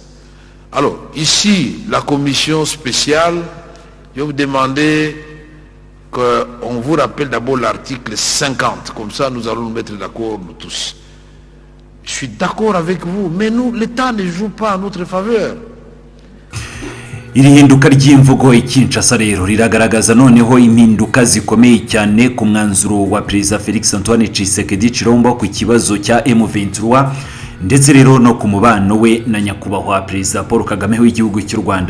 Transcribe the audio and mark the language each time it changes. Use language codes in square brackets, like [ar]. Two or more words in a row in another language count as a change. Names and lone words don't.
[fr] Alors, ici, la commission spéciale, je vais vous demander qu'on vous rappelle d'abord l'article 50. Comme ça, nous allons nous mettre d'accord, nous tous. Je suis d'accord avec vous, mais nous, l'État ne joue pas en notre faveur. [rw] Iri hinduka ry'imvugo ikinshasa rero riragaragaza noneho impinduka zikomeye cyane ku mwanzuro wa Perezida Felix Antoine Tshisekedi Chilombo ku kibazo cya M23 ndetse rero no ku mubano we na nyakubahwa Perezida Paul Kagame w'igihugu cy'u Rwanda.